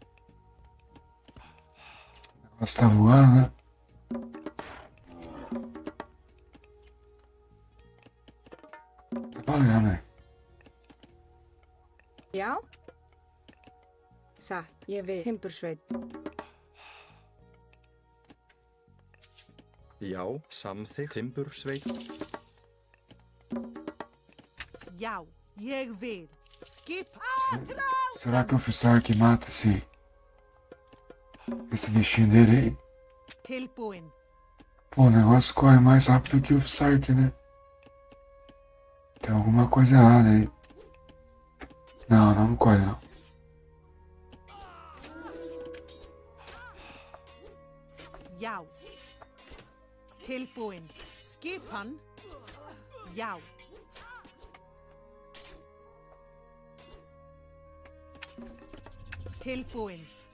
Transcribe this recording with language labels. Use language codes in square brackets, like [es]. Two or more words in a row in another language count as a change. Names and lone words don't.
[pt] O negócio tá voando, né? Tá valendo, né? [is] Já. Satt. Ég vil. Timbursveit. Já, samþykkt. Timbursveit. Já. Ég vil. Skip. [pt] Será que o oficial que mata esse bichinho dele aí? [is] Tilbúin. [pt] Pô, o negócio corre mais rápido que o Sark, né? Tem alguma coisa errada aí. Não corre não. [is] Já. Tilbúin. Skipan. Já. Tilbúin.